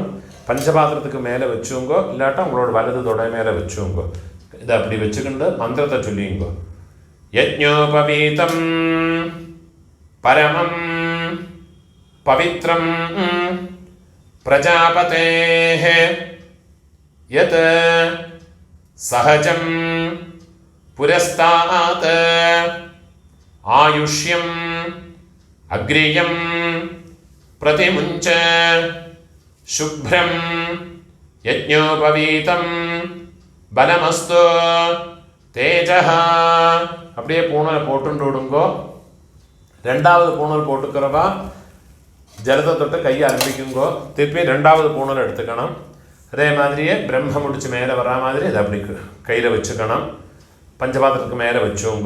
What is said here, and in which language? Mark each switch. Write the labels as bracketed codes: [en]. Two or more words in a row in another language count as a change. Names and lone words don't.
[ta] பஞ்சபாத்திரத்துக்கு மேலே வச்சுங்க, இல்லாட்டா உங்களோட வலது தொடை மேலே வச்சுங்க. இதை அப்படி வச்சுக்கிண்டு மந்திரத்தை சொல்லிங்க. [sa] यज्ञोपवीतं परमं पवित्रं प्रजापतेः यत् सहजं पुरस्तात् आयुष्यं अग्रियं प्रतिमुञ्च शुभ्रं यज्ञोपवीतं बलमस्तु तेजः. [ta] அப்படியே பூணலை போட்டுண்டு விடுங்கோ. ரெண்டாவது பூணல் போட்டுக்கிறவா ஜலத்தை தொட்டு கையை ஆரம்பிக்குங்கோ. திருப்பி ரெண்டாவது பூணல் எடுத்துக்கணும். அதே மாதிரியே பிரம்ம முடிச்சு மேலே வரா மாதிரி அதை அப்படி கையில் வச்சுக்கணும். பஞ்சபாத்திரத்துக்கு மேலே வச்சுங்கோ.